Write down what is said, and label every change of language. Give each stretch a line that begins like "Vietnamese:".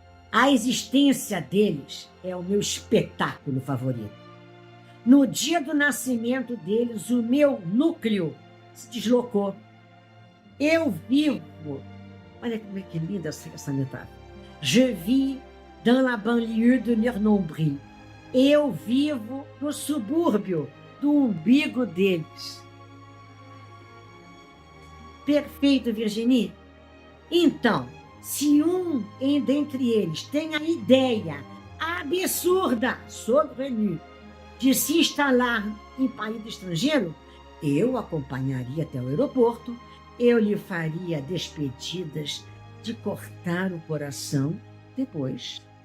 Portuguese: A existência deles é o meu espetáculo favorito. No dia do nascimento deles, o meu núcleo se deslocou. Eu vivo, olha como é que linda essa metáfora.
French: Je vis dans la banlieue de Nernombril.
Portuguese: Eu vivo no subúrbio do umbigo deles. Perfeito, Virginie? Então, se um dentre eles tem a ideia absurda, saugrenu, de se instalar em país estrangeiro, eu acompanharia até o aeroporto, eu lhe faria despedidas de cortar o coração depois.